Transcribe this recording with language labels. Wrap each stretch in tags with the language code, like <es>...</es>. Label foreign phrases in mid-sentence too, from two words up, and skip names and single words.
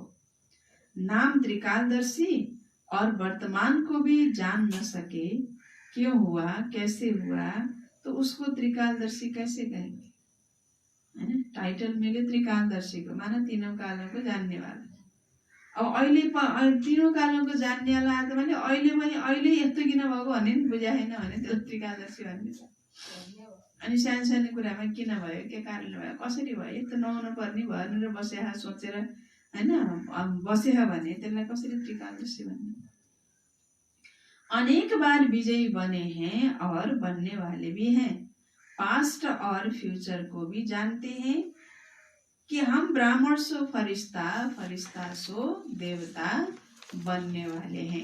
<hi>नाम त्रिकालदर्शी और वर्तमान को भी जान न सके क्यों हुआ कैसे हुआ तो उसको त्रिकालदर्शी कैसे कहेंगे है ना। टाइटल मिले त्रिकालदर्शी को माना तीनों कालों को जानने वाला।</hi> <ne>अब अहिले</ne> <hi>तीनों कालों को जानने वाला</hi> <ne>आयो भने अहिले यस्तो किन भएको भने नि बुझाएन भने त्यो त्रिकालदर्शी भन्ने। अनि सानो सानो कुरामा किन भयो के कारणले भयो कसरी भयो यस्तो नहुनु पर्ने भनेर बसेहा सोचेर होइन बसेहा भने त्यसलाई कसरी त्रिकालदर्शी भन्ने।</ne> <hi>अनेक बार विजयी बने हैं और बनने वाले भी हैं। पास्ट और फ्यूचर को भी जानते हैं कि हम ब्राह्मण सो फरिश्ता फरिश्ता सो देवता बनने वाले हैं।</hi>